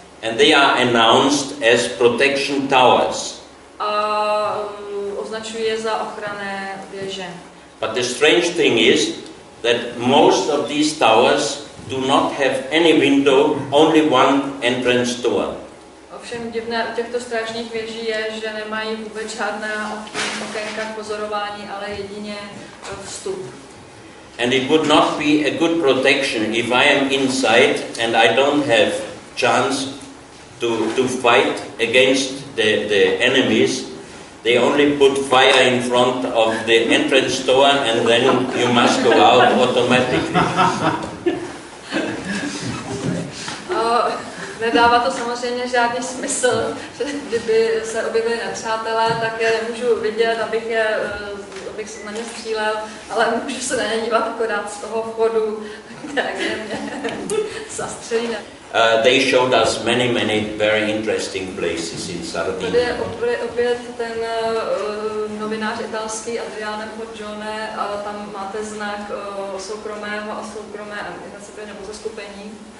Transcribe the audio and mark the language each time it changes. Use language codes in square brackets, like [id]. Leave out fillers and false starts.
[en] And they are announced as protection towers. [cs] A označují je za ochranné věže. [en] But the strange thing is that most of these towers do not have any window, only one entrance door. [cs] Ovšem divné u těchto strážních věží je, že nemají vůbec žádná okénka k pozorování, ale jedině vstup. [en] And it would not be a good protection if I am inside and I don't have chance to fight against the enemies. They only put fire in front of the entrance door and then you must go out automatically. [cs] Nedává to samozřejmě žádný smysl, že kdyby se objevili nepřátelé, tak je nemůžu vidět, abych na ně střílel, ale můžu se na ně dívat akorát z toho vchodu, kde mě zastřelí. [en] They showed us many very interesting places in Sardinia. [cs] Tady je opět ten novinář italský Adriano Forgione, a tam máte znak soukromého a soukromé nebo zaskupení.